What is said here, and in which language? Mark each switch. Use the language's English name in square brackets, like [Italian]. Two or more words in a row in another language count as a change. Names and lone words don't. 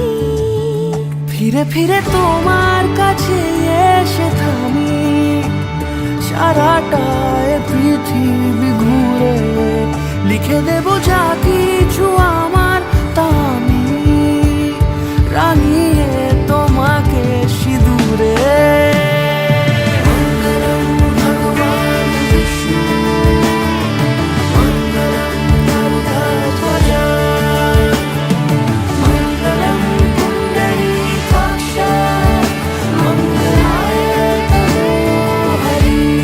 [Bangla] ফিরে ফিরে তোমার কাছে এসে থামি, সারাটা এ পৃথিবী ঘুরে লিখে দেব যা কিছু আমার তা আমি রাঙিয়ে তোমাকে সিঁদুরে। [Sanskrit] मङ्गलं भगवान् विष्णु मङ्गलं गरुडध्वज मङ्गलं पुण्डरीकाक्ष मङ्गलाय तनोहरि।